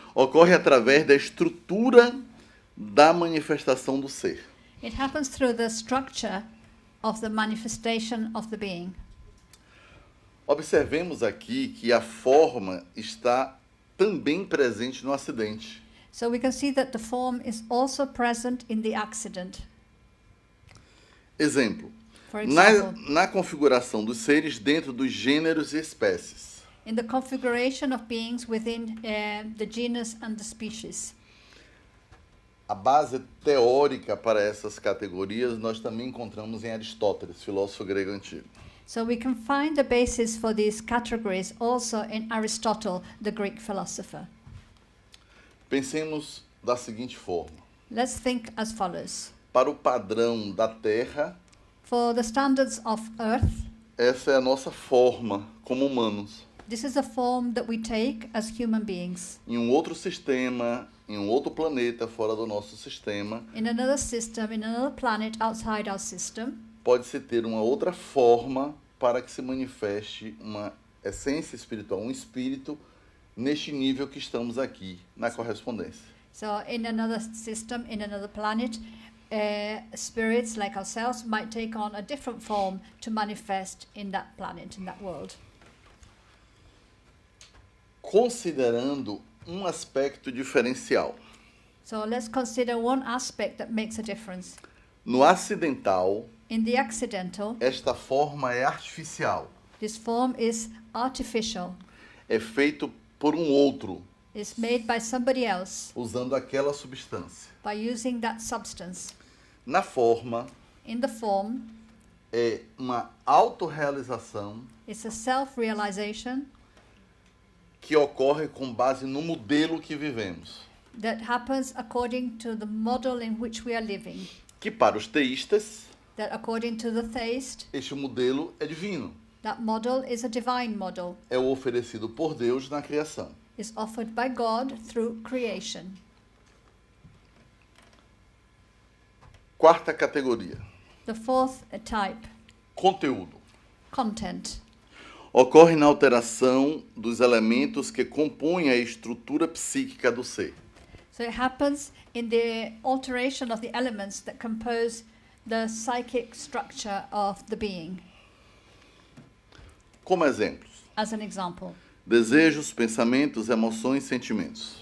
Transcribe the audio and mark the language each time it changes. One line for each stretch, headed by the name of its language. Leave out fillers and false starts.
Portuguese: Ocorre através da estrutura da manifestação do ser.
English: It happens through the structure of the manifestation of the being.
Portuguese: Observemos aqui que a forma está também presente no acidente.
English: So we can see that the form is also present in the accident.
Portuguese: Exemplo.
English: For example,
Portuguese: Na configuração dos seres dentro dos gêneros e espécies.
English: in the configuration of beings within the genus and the species.
Portuguese: A base teórica para essas categorias nós também encontramos em Aristóteles, filósofo grego antigo.
English: So we can find the basis for these categories also in Aristotle, the Greek philosopher.
Portuguese: Pensemos da seguinte forma.
English: Let's think as follows.
Portuguese: Para o padrão da Terra,
English: For the standards of Earth,
Portuguese: essa é a nossa forma como humanos.
English: this is a form that we take as human beings.
Portuguese: Em um outro sistema, em um outro planeta fora do nosso sistema,
English: In another system, in another planet outside our system,
Portuguese: pode-se ter uma outra forma para que se manifeste uma essência espiritual, um espírito, neste nível que estamos aqui, na correspondência.
English: so in another system, in another planet, spirits like ourselves might take on a different form to manifest in that planet, in that world.
Portuguese: Considerando um aspecto diferencial.
English: So let's consider one aspect that makes a difference.
Portuguese: No acidental,
English: In the accidental,
Portuguese: esta forma é artificial.
English: this form is artificial.
Portuguese: É feito por um outro,
English: It's made by somebody else
Portuguese: usando aquela substância.
English: by using that substance.
Portuguese: Na forma,
English: In the form,
Portuguese: é uma autorrealização
English: it's a self-realization
Portuguese: que ocorre com base no modelo que vivemos.
English: that happens according to the model in which we are living.
Portuguese: Que para os teístas,
English: That according to the theist,
Portuguese: este modelo é divino.
English: that model is a divine model.
Portuguese: É o oferecido por Deus na criação.
English: Is offered by God through creation.
Portuguese: Quarta categoria,
English: The fourth type,
Portuguese: conteúdo.
English: content.
Portuguese: Ocorre na alteração dos elementos que compõem a estrutura psíquica do ser.
English: So it happens in the alteration of the elements that compose the psychic structure of the being.
Portuguese: Como exemplos,
English: As an example,
Portuguese: desejos, pensamentos, emoções, sentimentos.